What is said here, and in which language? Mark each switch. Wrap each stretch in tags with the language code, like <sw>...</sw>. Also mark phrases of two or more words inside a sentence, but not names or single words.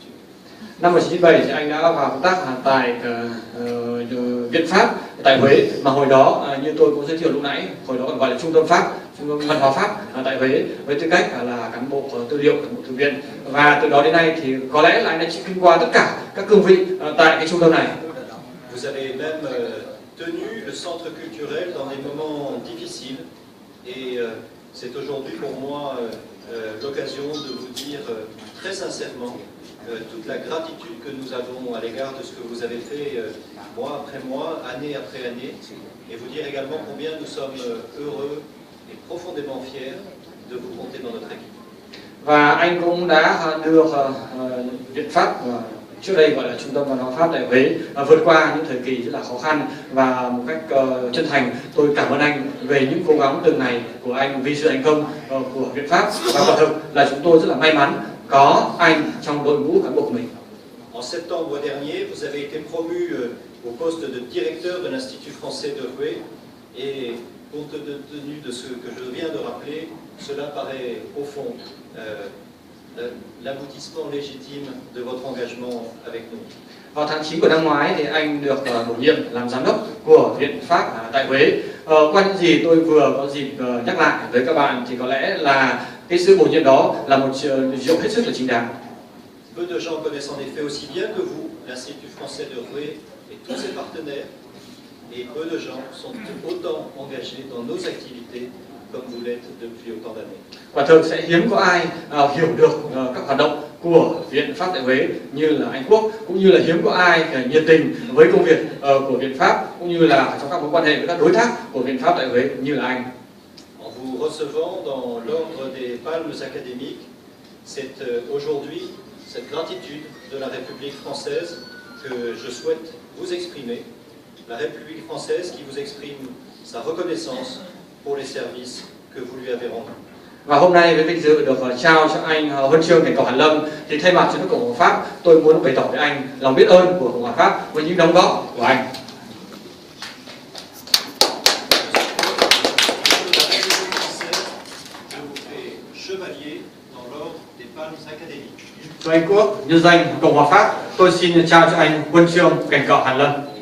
<vi>Năm 1997 thì anh đã vào công tác tại Viện Pháp tại Huế, mà hồi đó như tôi cũng giới thiệu lúc nãy, hồi đó còn gọi là Trung tâm Pháp, Trung tâm Văn hóa Pháp tại Huế với tư cách là cán bộ tư liệu, cán bộ thư viện, và từ đó đến nay thì có lẽ là anh đã kinh qua tất cả các cương vị tại cái trung tâm này.</vi> <fr>Vous avez même tenu le centre culturel dans des moments difficiles et c'est aujourd'hui pour moi l'occasion de vous dire très sincèrement toute la gratitude que nous avons à l'égard de ce que vous avez fait mois après mois, année après année, et vous dire également combien nous sommes heureux et profondément fiers de vous compter dans notre équipe.</fr> <vi>Và anh cũng đã đưa Viện Pháp trước đây gọi là Trung tâm Văn hóa Pháp tại Huế vượt qua những thời kỳ rất là khó khăn, và một cách chân thành tôi cảm ơn anh về những cố gắng từng ngày của anh vì sự thành công của Viện Pháp, và quả thực là chúng tôi rất là may mắn có anh trong đội ngũ cán bộ của mình.</vi> <fr>En septembre dernier, vous avez été promu au poste de directeur de l'Institut français de Huế, et compte tenu de ce que je viens de rappeler, cela paraît au fond l'aboutissement légitime de votre engagement avec nous.</fr> <vi>Vào tháng 9 của năm ngoái thì anh được bổ nhiệm làm giám đốc của Viện Pháp tại Huế. Qua những gì tôi vừa có dịp nhắc lại với các bạn thì có lẽ là cái sự bổ nhiệm đó là một điều hết sức là chính đáng.</vi> <fr>Peu de gens connaissent en effet aussi bien que vous l'Institut français de Huế et tous ses partenaires, et peu de gens sont autant engagés dans nos activités comme vous l'êtes depuis autant d'années.</fr> <vi>Quả thực sẽ hiếm có ai hiểu được các hoạt động của Viện Pháp tại Huế như là anh Quốc, cũng như là hiếm có ai nhiệt tình với công việc của Viện Pháp, cũng như là trong các mối quan hệ với các đối tác của Viện Pháp tại Huế như là anh.</vi> <fr>En vous recevant dans l'ordre des Palmes académiques, c'est aujourd'hui cette gratitude de la République française que je souhaite vous exprimer, la République française qui vous exprime sa reconnaissance pour les services que vous lui avez rendus.</fr> <vi>Và hôm nay với vinh dự được trao cho anh huân chương Cảnh Cỏ Hàn Lâm, thì thay mặt cho nước Cộng hòa Pháp, tôi muốn bày tỏ với anh lòng biết ơn của Cộng hòa Pháp với những đóng góp của anh. Cho Anh Quốc nhân danh Cộng hòa Pháp, tôi xin trao cho anh huân chương Cảnh Cỏ Hàn Lâm.</vi>